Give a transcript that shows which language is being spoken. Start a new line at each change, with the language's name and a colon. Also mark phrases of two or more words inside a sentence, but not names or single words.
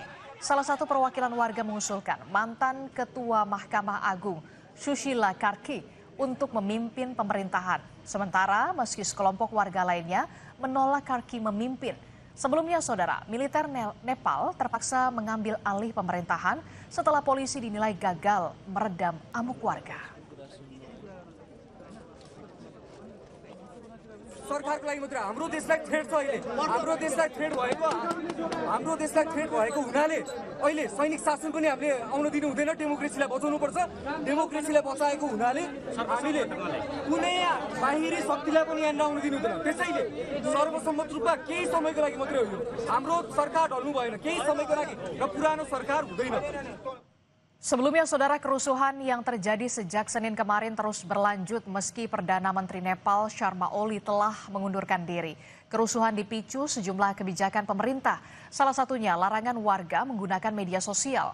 Indonesian: Salah satu perwakilan warga mengusulkan mantan Ketua Mahkamah Agung, Sushila Karki, untuk memimpin pemerintahan. Sementara meski sekelompok warga lainnya menolak Karki memimpin. Sebelumnya, saudara, militer Nepal terpaksa mengambil alih pemerintahan setelah polisi dinilai gagal meredam amuk warga.
Nepali: सरकारको लागि मात्र हाम्रो देशलाई थ्रेट छ अहिले हाम्रो देशलाई थ्रेट भएको हुनाले अहिले सैनिक शासन पनि हामीले आउन दिनु हुँदैन डेमोक्रेसीलाई बचाउनु पर्छ डेमोक्रेसीलाई बचाएको हुनाले हामीले कुनै बाहिरी शक्तिलाई पनि यहाँ नआउन दिनु हुँदैन त्यसैले सर्वसम्मत रूपमा केही समयको लागि मात्रै हो यो हाम्रो सरकार ढल्नु भएन केही समयको लागि र पुरानो सरकार हुँदैन.
Indonesian: Sebelumnya, saudara, kerusuhan yang terjadi sejak Senin kemarin terus berlanjut meski Perdana Menteri Nepal Sharma Oli telah mengundurkan diri. Kerusuhan dipicu sejumlah kebijakan pemerintah, salah satunya larangan warga menggunakan media sosial.